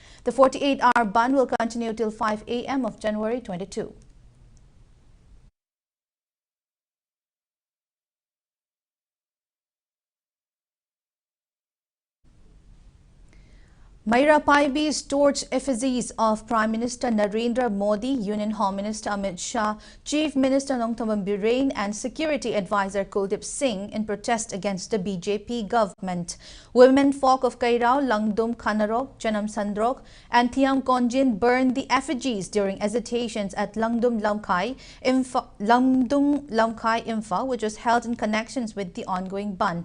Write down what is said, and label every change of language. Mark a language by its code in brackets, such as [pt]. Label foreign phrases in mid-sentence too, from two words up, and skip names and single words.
[en] The 48-hour ban will continue till 5 a.m. of January 22. Maira Paibi's torch effigies of Prime Minister Narendra Modi, Union Home Minister Amit Shah, Chief Minister Nongthombam Birrain and Security Advisor Kuldip Singh in protest against the BJP government. Women folk of Kairao, Langdum, Khanarok, Chanam Sandrok and Thiam Konjin burned the effigies during agitations at Langdum Lamkai Imphal, which was held in connections with the ongoing ban.